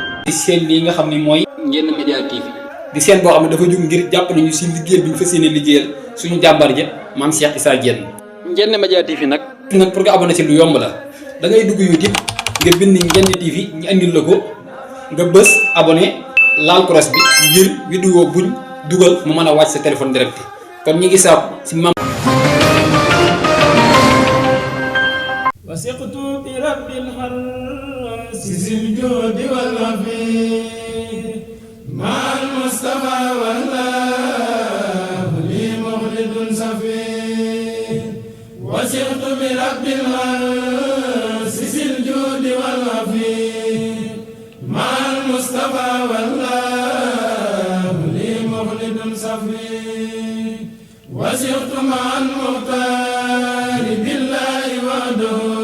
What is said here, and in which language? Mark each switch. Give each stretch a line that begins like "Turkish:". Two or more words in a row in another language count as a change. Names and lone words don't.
Wolof: seen lii nga xam ni mooy Ndiéné Média TV di seen boo xam ne dafa jóg ngir jàppale ñu si liggéeyal bi ñu fas yéene liggéeyal suñu jàmbar ja maam Cheikh Issa Diène. Ndiéné Média TV nag pour nga abonné ci lu yomb la da ngay dugg YouTube nga bind Ndiéné TV ñu andil la ko nga bës abonné laal cross bi ngir vidéo buñ dugal mu mën a wàcc sa téléphone direct kon ñi ngi saab si mam
Arabic: وثقت برب الحرس ذي الجود والعافية مع المصطفى والله لي مخلد صفي وثقت برب الحرس ذي الجود والعافية مع المصطفى والله لي مخلد صفي وثقت مع المختار بالله وحده